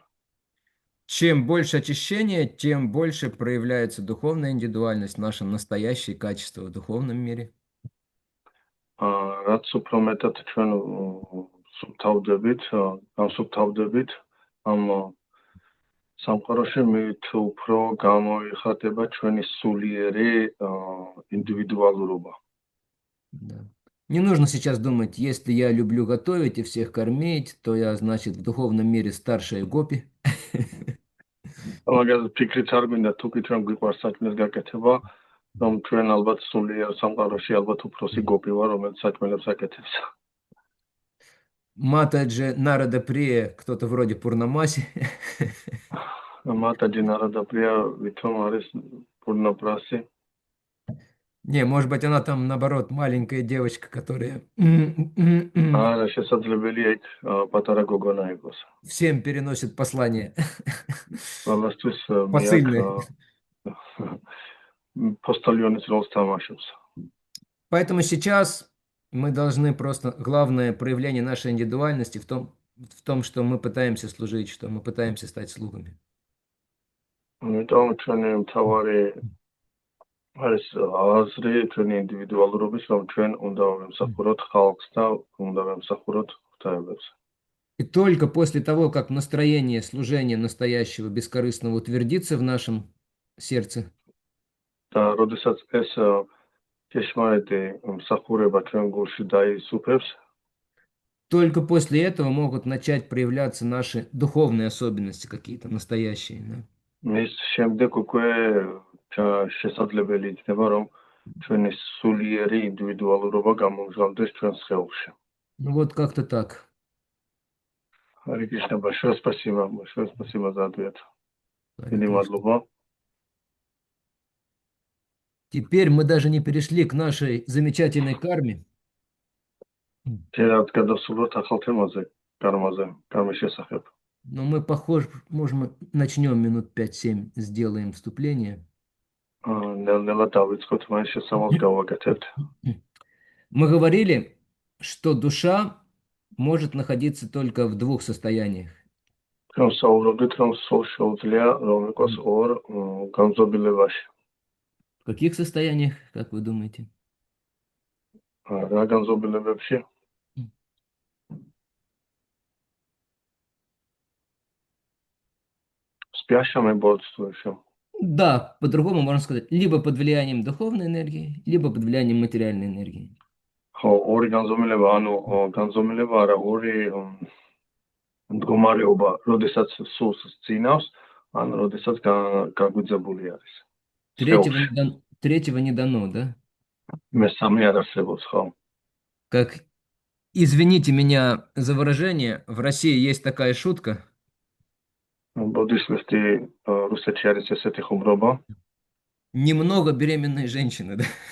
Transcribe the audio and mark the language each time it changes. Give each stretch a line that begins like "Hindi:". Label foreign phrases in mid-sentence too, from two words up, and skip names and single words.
Russian: Чем больше очищения, тем больше проявляется духовная индивидуальность, наше настоящее качество в духовном мире.
Georgian: რაც უფრო მეტად ჩვენ სუფთავდებით, განსუფთავდებით ამ სამყაროში, მით უფრო გამოიხატება ჩვენი სულიერი ინდივიდუალურობა.
Russian: Да. Не нужно сейчас думать, если я люблю готовить и всех кормить, то я, значит, в духовном мире старшая гопи.
Georgian: მაგას ფიქრიც არ მინდა, თუ კი ჩვენ გვიყვარს საჭმელის გაკეთება, რომ ჩვენ ალბათ სულიერ სამყაროში ალბათ უფროსი გოპი ვარ, რომელიც საჭმელებს აკეთებს.
Russian: Матаджи Нарада Прия, кто-то вроде Пурнамаси.
Georgian: მატაჯი ნარადა პრია ვითომ არის პურნაპრასი.
Russian: Не, может быть, она там, наоборот, маленькая девочка, которая
Georgian: არა, შესაძლებელია იქ პატარა გოგონა იყოს.
Russian: всем переносит послание.
Georgian: ყველასთვის
Russian: Посыльный.
Georgian: პოსტალიონის როლს თამაშობს.
Russian: Поэтому сейчас мы должны просто... Главное проявление нашей индивидуальности в том, что мы пытаемся служить, что мы пытаемся стать слугами.
Georgian: ამიტომ ჩვენი მთავარი არის აზრი ჩვენი ინდივიდუალურობის, რომ ჩვენ უნდა ვემსახუროთ ხალხს და უნდა ვემსახუროთ ღვთაებებს.
Russian: И только после того, как настроение служения настоящего бескорыстного утвердится в нашем сердце,
Georgian: და როდესაც ეს ჭეშმარიტი მსახურება ჩვენ გულში დაისუფებს,
Russian: только после этого могут начать проявляться наши духовные особенности какие-то настоящие. Да?
Georgian: მის შემდეგ უკვე შესაძლებელი იქნება, რომ ჩვენი სულიერი ინდივიდუალურობა გამომჟღავნდეს ჩვენ სხეულში.
Russian: Ну вот как-то так. Харе Кришна, большое спасибо за ответ.
Georgian: Დიდი მადლობა.
Russian: Теперь мы даже не перешли к нашей замечательной карме.
Georgian: Teraz გადავსულოთ ახალ თემაზე, კარმის შესახებ.
Russian: Но мы, похоже, можем начнем минут 5-7, сделаем вступление.
Georgian: ნელ-ნელა დავიწყოთ, მაინც შესავალს გავაკეთებთ.
Russian: Мы говорили, что душа может находиться только в двух состояниях.
Georgian: ჩვენ საუბრობდით, რომ სულ შეუძლია რომ იყოს ორ განზომილებაში.
Russian: В каких состояниях, как вы думаете?
Georgian: რა განზომილებებში?
Russian: спящим и бодрствующим. Да, по-другому можно сказать, либо под влиянием духовной энергии, либо под влиянием материальной энергии.
Georgian: ხო, ორი განზომილება, ანუ განზომილება არა, ორი მდგომარეობა, როდესაც სულს ძინავს, ან როდესაც გაგვიძებული არის.
Russian: Третьего не дано, да?
Georgian: მესამე არ არსებობს, ხო?
Russian: Как, извините меня за выражение, в России есть такая шутка.
Georgian: ბუდისტი რუსეთში არის ესეთი ხუმრობა.
Russian: Немного беременной женщины, да?